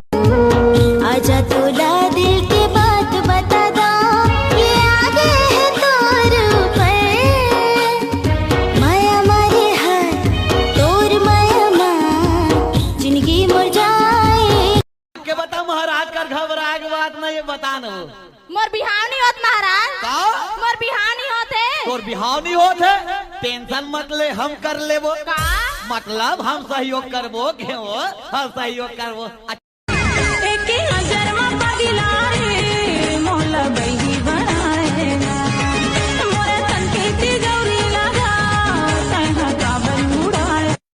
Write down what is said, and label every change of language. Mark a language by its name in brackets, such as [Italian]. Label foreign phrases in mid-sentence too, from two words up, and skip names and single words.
[Chhattisgarhi] आजा तोला दिल के बात बता दा ये आगे है तोर ऊपर माया मारे हाथ तोर माया मां जिंदगी मोर जाए के बता महाराज कर घबरा के बात नहीं ये बताना मोर बिहाव नहीं होत महाराज। मोर बिहाव नहीं होते। तोर बिहाव नहीं होते टेंशन मत ले हम कर लेबो का मतलब हम सहयोग करबो घेओ हम सहयोग करबो। एक नजर में पगला रे मोला बही बनाए मोरे तन के तिजौरी लगा तन्हा काबन उड़ाए।